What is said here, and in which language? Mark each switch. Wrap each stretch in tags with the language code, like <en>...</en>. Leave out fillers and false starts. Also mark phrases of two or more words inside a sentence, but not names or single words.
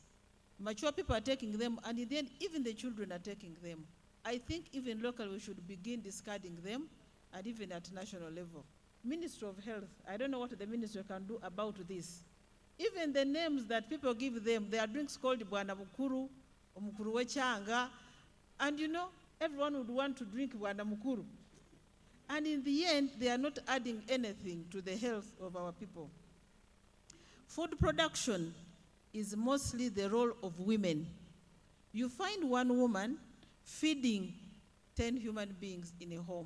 <en>Mature people are taking them, and in the end, even the children are taking them. I think even locally we should begin discarding them, and even at national level. Ministry of Health, I don't know what the ministry can do about this. Even the names that people give them, there are drinks called bwana mukuru, mukuru wechanga, and you know, everyone would want to drink bwana mukuru. And in the end, they are not adding anything to the health of our people. Food production is mostly the role of women. You find one woman feeding 10 human beings in a home.</en>